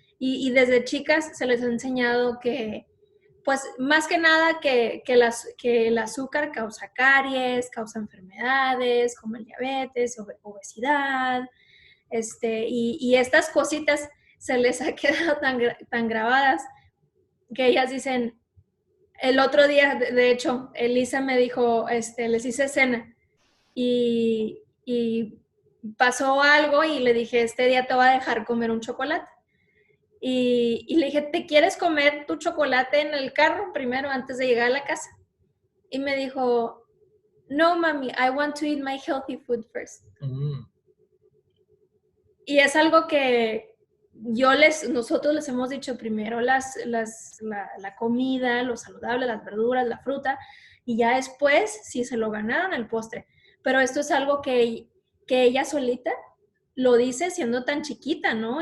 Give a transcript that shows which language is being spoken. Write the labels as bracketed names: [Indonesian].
[Spanish] Y desde chicas se les ha enseñado que, pues, más que nada que el azúcar causa caries, causa enfermedades como el diabetes, obesidad, y estas cositas se les ha quedado tan grabadas que ellas dicen, el otro día, de hecho, Elisa me dijo, les hice cena y pasó algo y le dije, este día te voy a dejar comer un chocolate. Y le dije, ¿te quieres comer tu chocolate en el carro primero antes de llegar a la casa? Y me dijo, no, mami, [English] I want to eat my healthy food first. [Spanish] Y es algo que nosotros les hemos dicho primero, la comida, lo saludable, las verduras, la fruta, y ya después, si se lo ganaron, el postre. Pero esto es algo que ella solita lo dice siendo tan chiquita, ¿no?